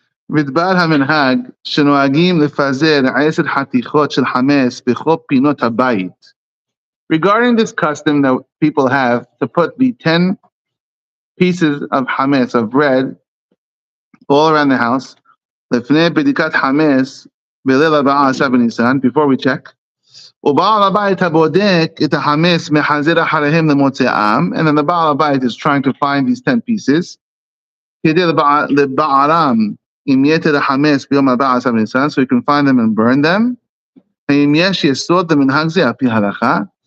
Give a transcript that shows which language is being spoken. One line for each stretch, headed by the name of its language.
Hebrew: מדבר המנהג שנוהגים לפזר 10 חתיכות של חמץ בכל פינות הבית.
English: Regarding this custom that people have to put the 10 pieces of hametz, of bread, all around the house,
Hebrew: לפני בדיקת חמץ בליל 14 בניסן,
English: before we check,
Hebrew: ובעל הבית הבודק את החמץ מחזר אחריהם למוצאם,
English: and then the בעל הבית is trying to find these 10 pieces,
Hebrew: כדי לבערם עם יתר החמץ ביום 14 בניסן,
English: so you can find them and burn them.
Hebrew: האם יש יסוד למנהג זה על פי הלכה?